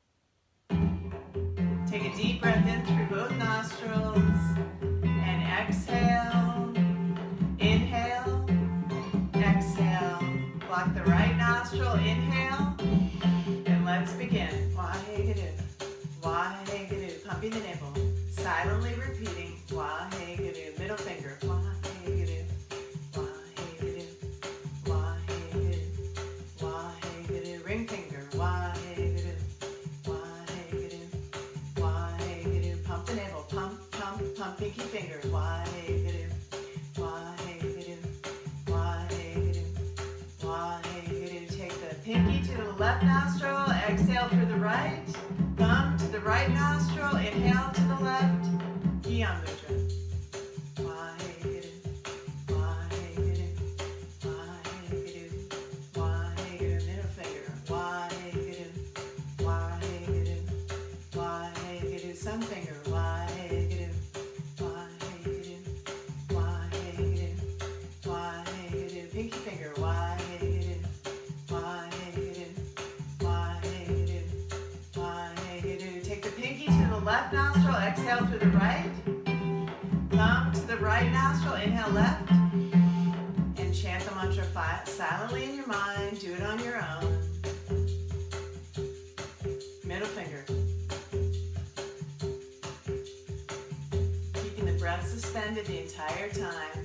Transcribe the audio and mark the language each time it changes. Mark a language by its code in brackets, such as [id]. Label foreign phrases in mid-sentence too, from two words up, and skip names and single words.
[en] Take a deep breath in through both nostrils and exhale. Inhale, exhale. Block the right nostril, inhale, and let's begin. Waheguru, Waheguru, pumping the navel, silently repeating, Waheguru, middle finger, Waheguru, Waheguru, Waheguru, Waheguru, ring finger, Waheguru, Waheguru, Waheguru, pump the navel, pump, pump, pump, pinky finger, Waheguru, Waheguru, Waheguru, Waheguru. Take the pinky to the left nostril, exhale through the right, thumb to the right nostril, inhale to the left, Gyan Mudra. Waheguru, Waheguru, Waheguru, Waheguru, middle finger, Waheguru, Waheguru, Waheguru, thumb finger, Waheguru, Waheguru, Waheguru, Waheguru, pinky finger, Waheguru, Waheguru, Waheguru, Waheguru. Take the pinky to the left nostril, exhale through the right. Thumb to the right nostril, inhale left. And chant the mantra silently in your mind. Do it on your own. Middle finger. Keeping the breath suspended the entire time.